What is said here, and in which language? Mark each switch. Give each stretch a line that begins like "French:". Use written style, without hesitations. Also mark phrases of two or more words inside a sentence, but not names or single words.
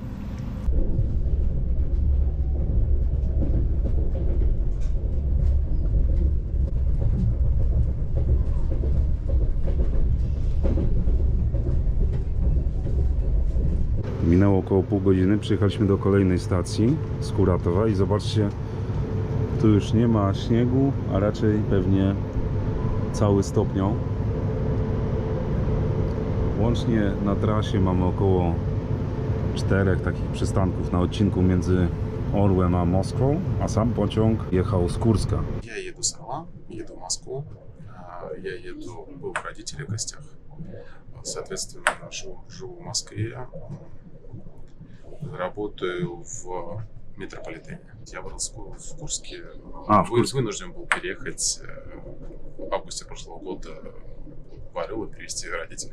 Polish: Minęło około pół godziny, przyjechaliśmy do kolejnej stacji, Skuratowa, i zobaczcie, tu już nie ma śniegu, a raczej pewnie cały stopniał. Łącznie na trasie mamy około 4 takich przystanków na odcinku między Orłem a Moskwą, a sam pociąg jechał z Kurska.
Russian: Я еду с Орла, еду в Москву. Я еду, был у родителей в гостях. Соответственно, живу в Москве. Работаю в метрополитене. Я вырос в Курске. В Курске. Вынужден был переехать в августе прошлого года в Орел и привезти родителей.